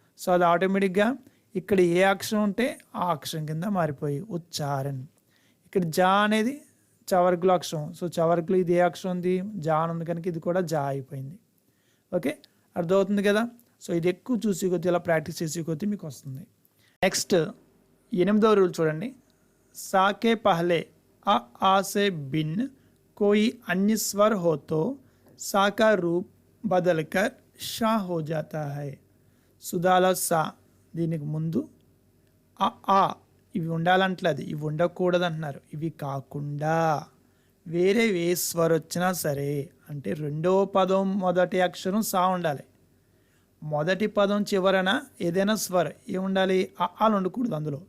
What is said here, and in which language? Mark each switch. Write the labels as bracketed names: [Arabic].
[Telugu] So అది ఆటోమేటిక్గా ఇక్కడ ఏ అక్షరం ఉంటే ఆ అక్షరం కింద మారిపోయి ఉచ్చారణ్. ఇక్కడ జా అనేది చవర్గులో అక్షరం. సో చవర్గులో ఇది ఏ అక్షరం ఉంది? జా అని ఉంది కనుక ఇది కూడా జా అయిపోయింది. ఓకే, అర్థమవుతుంది కదా. సో ఇది ఎక్కువ చూసి కొద్దీ, ఇలా ప్రాక్టీస్ చేసే కొద్దీ మీకు వస్తుంది. నెక్స్ట్ 8వ రూల్ చూడండి. [Hindi] సాకే పహలే आ से भिन्न कोई अन्य स्वर हो तो सा का रूप बदलकर షా हो जाता है. [Telugu] సుధాలో సా దీనికి ముందు ఆ ఇవి ఉండాలంటలేదు, ఇవి ఉండకూడదు అంటున్నారు. ఇవి కాకుండా వేరే ఏ స్వర్ వచ్చినా సరే, అంటే రెండవ పదం మొదటి అక్షరం సా ఉండాలి. మొదటి పదం చివరన ఏదైనా స్వర్ ఏముండాలి? ఆలు ఉండకూడదు అందులో.